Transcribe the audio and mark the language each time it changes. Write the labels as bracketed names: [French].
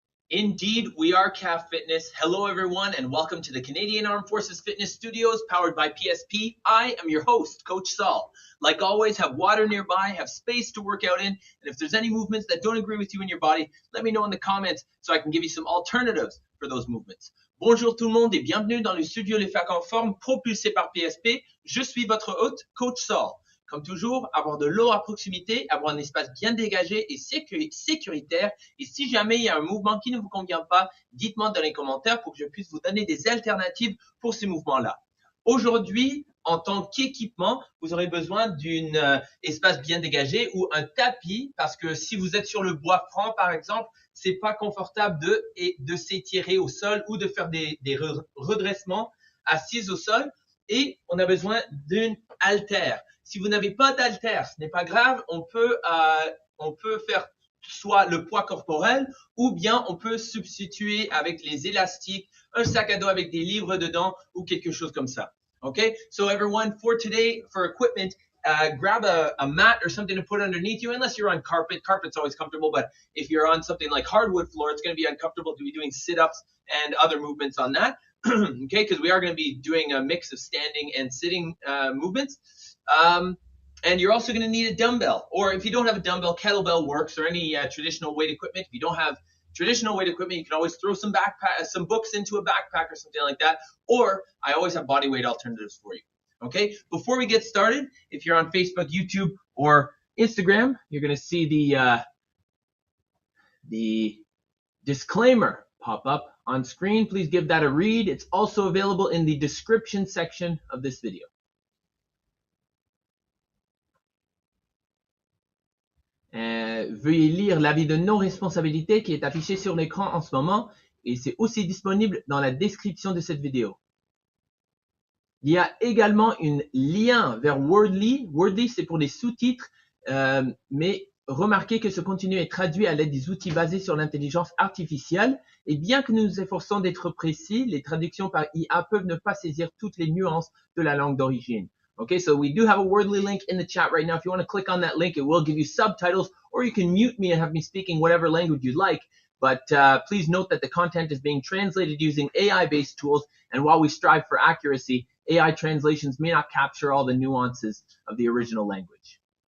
[English] Indeed, we are CAF Fitness. Hello, everyone, and welcome to the Canadian Armed Forces Fitness Studios powered by PSP. I am your host, Coach Saul. Like always, have water nearby, have space to work out in, and if there's any movements that don't agree with you in your body, let me know in the comments so I can give you some alternatives for those movements. [French] Bonjour tout le monde et bienvenue dans le studio Les Facs en Forme propulsé par PSP. Je suis votre hôte, Coach Saul. Comme toujours, avoir de l'eau à proximité, avoir un espace bien dégagé et sécuritaire. Et si jamais il y a un mouvement qui ne vous convient pas, dites-moi dans les commentaires pour que je puisse vous donner des alternatives pour ces mouvements-là. Aujourd'hui, en tant qu'équipement, vous aurez besoin d'un espace bien dégagé ou un tapis parce que si vous êtes sur le bois franc, par exemple, c'est pas confortable de s'étirer au sol ou de faire des redressements assis au sol. Et on a besoin d'une haltère. Si vous n'avez pas d'haltère, ce n'est pas grave, on peut faire soit le poids corporel ou bien on peut substituer avec les élastiques, un sac à dos avec des livres dedans ou quelque chose comme ça. [English] Okay, so everyone, for today, for equipment, grab a mat or something to put underneath you, unless you're on carpet. Carpet's always comfortable, but if you're on something like hardwood floor, it's going to be uncomfortable to be doing sit-ups and other movements on that. Okay, because we are going to be doing a mix of standing and sitting movements. And you're also going to need a dumbbell, or if you don't have a dumbbell, kettlebell works, or any traditional weight equipment. If you don't have traditional weight equipment, you can always throw some books into a backpack or something like that, or I always have body weight alternatives for you. Okay, before we get started, if you're on Facebook, YouTube, or Instagram, you're going to see the disclaimer pop up on screen. Please give that a read. It's also available in the description section of this video. [French] Veuillez lire l'avis de non-responsabilité qui est affiché sur l'écran en ce moment et c'est aussi disponible dans la description de cette vidéo. Il y a également un lien vers Wordly. Wordly, c'est pour les sous-titres, mais remarquez que ce contenu est traduit à l'aide des outils basés sur l'intelligence artificielle et bien que nous nous efforçons d'être précis, les traductions par IA peuvent ne pas saisir toutes les nuances de la langue d'origine. [English] Okay, so we do have a Wordly link in the chat right now. If you want to click on that link, it will give you subtitles, or you can mute me and have me speaking whatever language you like. But please note that the content is being translated using AI-based tools, and while we strive for accuracy, AI translations may not capture all the nuances of the original language.